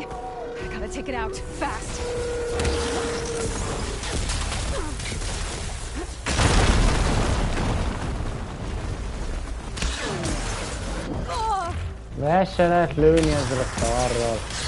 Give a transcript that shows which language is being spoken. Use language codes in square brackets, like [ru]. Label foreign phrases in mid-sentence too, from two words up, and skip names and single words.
[en] I gotta take it out fast. [hu] Le se lehet lőni ezzel a szarral.